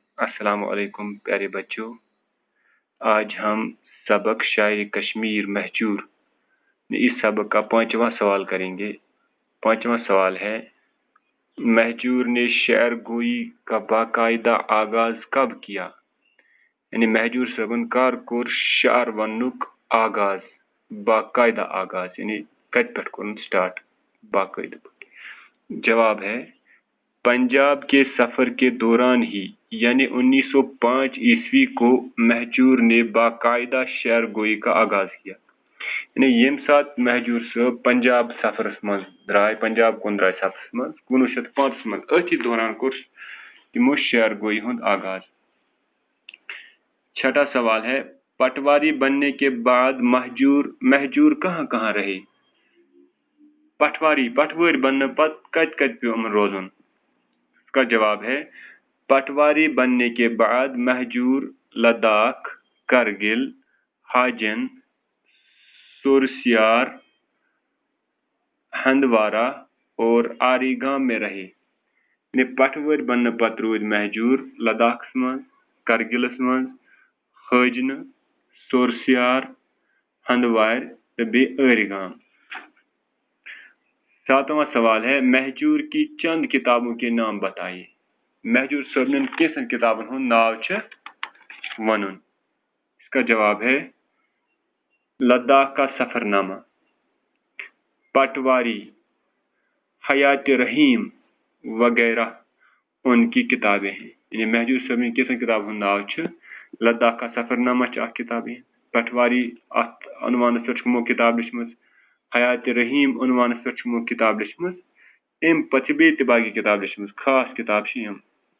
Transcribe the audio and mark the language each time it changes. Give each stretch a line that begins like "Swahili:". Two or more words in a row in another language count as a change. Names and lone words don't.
Urdu: السلام علیکم پیارے بچوں. آج ہم سبق شاعر کشمیر مہجور اس سبق کا 5واں سوال کریں گے. 5واں سوال ہے: مہجور نے شعر گوئی کا باقاعدہ آغاز کب کیا؟
Kashmiri: یعنی مہجور صٲبن کر کور شعر وننک آغاز، باقاعدہ آغاز، یعنی کت پہ کورن سٹارٹ باقاعدہ.
Urdu: جواب ہے: پنجاب کے سفر کے دوران ہی یعنی 1905 عیسوی کو مہجور نے باقاعدہ شعر گوئی کا آغاز کیا.
Kashmiri: یعنی یم سات مہجور صاحب پنجاب سفرس من درائے، پنجاب کن درائے سفرس من 1905 من، اتھی دوران کور تمو شعر گوئی ہند آغاز.
Urdu: چھٹا سوال ہے: پٹواری بننے کے بعد مہجور کہاں کہاں رہے؟
Kashmiri: پٹواری بننے پت کت پیو امن روزن؟
Urdu: اس کا جواب ہے: پٹواری بننے کے بعد مہجور لداخ، کرگل، ہاجن، سورسیار، ہندوارہ اور آری گام میں رہے.
Kashmiri: یعنی پٹواری بننے پت رود مہجور لداخ من، کرگلس من، ہاجن، سورسیار، ہندوار بی آری گام.
Urdu: 7واں سوال ہے: مہجور کی چند کتابوں کے نام بتائیے.
Kashmiri: مہجور صٲبن کیسن کتابن ہند ناو چھ ونن؟
Urdu: اس کا جواب ہے: لداخ کا سفر نامہ، پٹواری، حیات رحیم وغیرہ ان کی کتابیں ہیں.
Kashmiri: یعنی مہجور صٲبن کیسن کتاب ہند ناو چھ لداخ کا سفر نامہ چھ اخ کتابیں، پٹواری ات عنوانس پہ چھ کتاب لچھمژ، حیات رحیم عنوانس پہ چھ کتاب لچھمژ، ام پتہ بیٚیہِ تہِ باقی کتاب لچھمژ، خاص کتاب چھ یم.